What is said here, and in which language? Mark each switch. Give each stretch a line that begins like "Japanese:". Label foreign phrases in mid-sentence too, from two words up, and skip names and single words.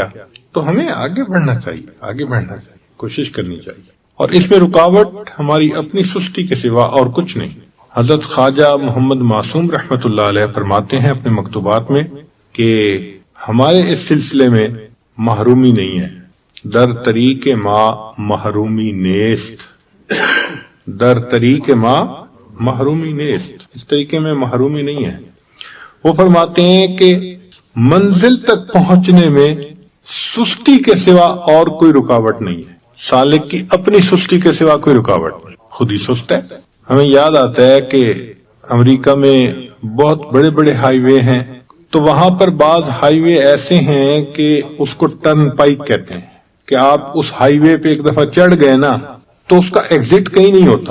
Urdu: تو ہمیں آگے بڑھنا چاہیے، آگے بڑھنا چاہیے، کوشش کرنی چاہیے. اور اس میں رکاوٹ ہماری اپنی سستی کے سوا اور کچھ نہیں. حضرت خواجہ محمد معصوم
Arabic: رحمت اللہ علیہ
Urdu: فرماتے ہیں اپنے مکتوبات میں کہ ہمارے اس سلسلے میں محرومی نہیں ہے.
Persian: در طریق ما محرومی نیست، در طریق ما محرومی نیست،
Urdu: اس طریقے میں محرومی نہیں ہے. وہ فرماتے ہیں کہ منزل تک پہنچنے میں سستی کے سوا اور کوئی رکاوٹ نہیں ہے. سالک کی اپنی سستی کے سوا کوئی رکاوٹ نہیں، خود ہی سست ہے. ہمیں یاد آتا ہے کہ امریکہ میں بہت بڑے بڑے ہائی وے ہیں، تو وہاں پر بعض ہائی وے ایسے ہیں کہ اس کو ٹرن پائک کہتے ہیں، کہ آپ اس ہائی وے پہ ایک دفعہ چڑھ گئے نا تو اس کا ایگزٹ کہیں نہیں ہوتا.